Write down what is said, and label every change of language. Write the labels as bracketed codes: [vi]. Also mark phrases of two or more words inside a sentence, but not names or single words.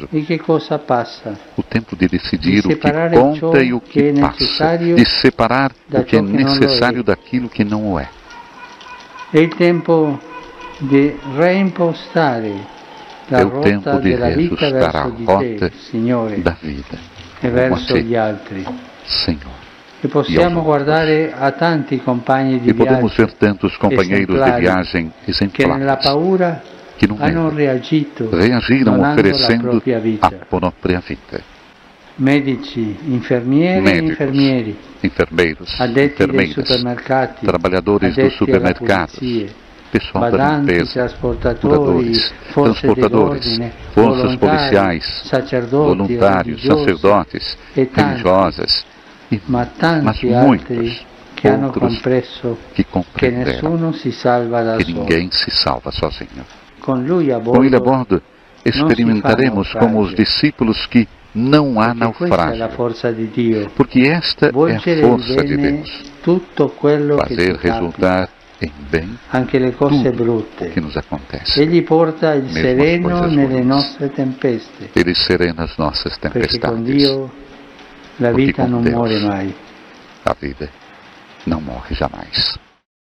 [pt] O tempo de decidir o que conta e o que passa, de separar o que é necessário daquilo que não o é. É o tempo de reimpostare é o tempo de reajustar a rota da vida [it] e verso gli altri. [pt] Senhor. [it] E possiamo guardare a tanti compagni di [pt] e podemos [it] viaggio [pt] ver tantos companheiros de viagem exemplares que no medo reagiram oferecendo a própria vida. [it] Medici, infermieri e infermieri, [pt] enfermeiros, [it] addetti [pt] enfermeiras, [it] dei supermercati, [pt] trabalhadores dos supermercados, pessoal da limpeza, transportadores, forças policiais, voluntários, sacerdotes, religiosas, mas muitos outros que compreenderam que ninguém se salva sozinho. Com ele a bordo, experimentaremos como os discípulos que não há naufrágio, porque esta é a força de Deus, fazer resultar em bem [it] anche le cose [pt] tudo [it] brutte. [pt] o que nos acontece. [it] Egli porta il [pt] Mesmo as [it] sereno [pt] coisas [it] nelle [pt] ruins. [it] nostre tempeste, [pt] Ele serena as nossas [it] perché con [pt] tempestades. [it] Dio la [pt] Porque [it] vita [pt] com [it] non [pt] Deus [it] muore mai. [pt] a vida não morre jamais.